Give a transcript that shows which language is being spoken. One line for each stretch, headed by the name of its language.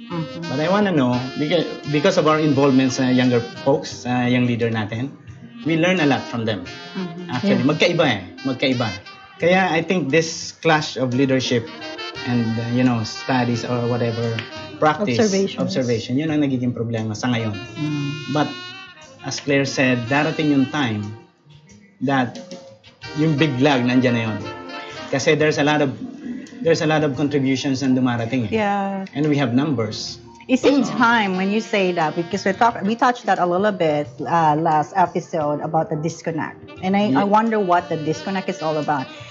English: Mm-hmm. But I want to know, because of our involvement sa younger folks, young leader natin, we learn a lot from them. Mm-hmm. Actually,
Filipino: magkaiba. Kaya
English: I think this clash of leadership and studies or whatever practice, Observations.
Filipino: observation, yun ang nagiging problema sa ngayon.
English: But as Claire said,
Filipino: darating yung
English: time that yung big lag
Filipino: nandiyan na yun.
English: Kasi there's a lot of contributions
Filipino: na dumarating.
English: Yeah. And we have numbers. It's in time when you say that, because we touched that a little bit last episode about the disconnect, and I wonder what the disconnect is all about.